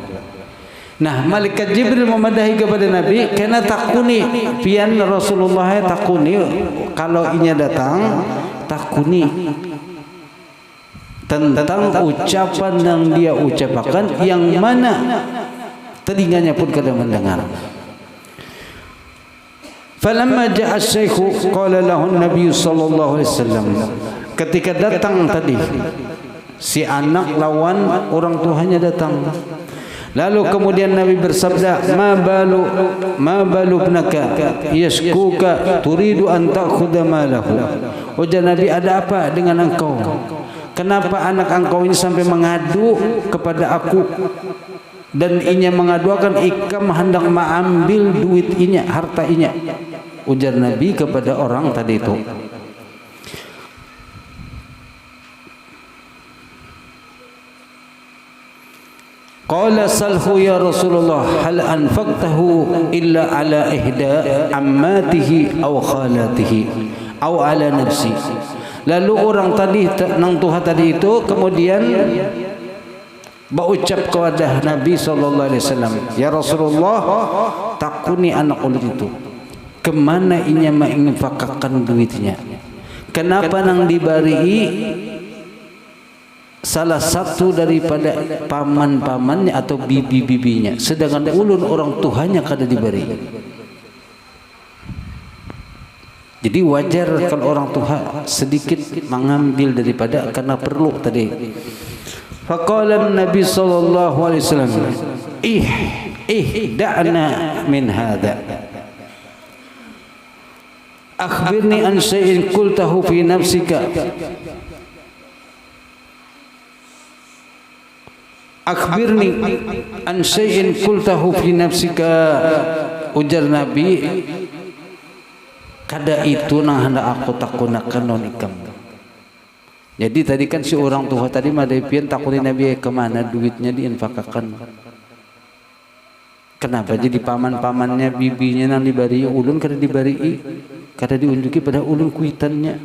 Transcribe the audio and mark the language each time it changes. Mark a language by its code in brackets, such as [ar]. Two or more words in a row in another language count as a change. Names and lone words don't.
[bjn] Nah, malaikat Jibril memadahi kepada Nabi, karena takuni pian Rasulullah takuni kalau inya datang takuni tentang ucapan yang dia ucapkan yang mana telinganya pun kada mendengar. [ar] فلما جاء الشيخ قال له النبي صلى الله عليه وسلم, [bjn] ketika datang tadi si anak lawan orang tuanya datang, lalu kemudian Nabi bersabda, [ar] ما بال ابنك يشكوك تريد أن تأخذ ماله. [bjn] Ujar Nabi, ada apa dengan engkau? Kenapa anak engkau ini sampai mengadu kepada aku dan inya mengadukan ikam hendak mengambil duit inya, harta inya? Ujar Nabi kepada orang tadi itu. [ar] قال سله يا رسول الله هل أنفقته إلا على إحدى عماته أو خالاته أو على نفسي. [bjn] Lalu orang tadi nang Tuhan tadi itu kemudian berucap kepada Nabi [ar] صلى الله عليه وسلم يا رسول الله, [bjn] takuni anak ulun itu kemana inya menginfakkan duitnya, kenapa nang dibari salah satu daripada paman-pamannya atau bibi-bibinya, sedangkan ulun orang tuanya kada diberi. Jadi wajar kalau orang tua sedikit mengambil daripada karena perlu tadi. [ar] فقال نبي صلى الله عليه وسلم دعنا من هذا أخبرني عن شيء قلته في نفسك أخبرني عن شيء قلته في نفسك. [bjn] Ujar Nabi, kada itu nang hendak aku takunakan non ikam. Jadi tadi kan si orang tua tadi madapian takunin Nabi kemana duitnya diinfakkan. Kenapa jadi paman-pamannya bibinya nang dibari ulun kada dibari, kada diunjuki pada ulun kuitannya.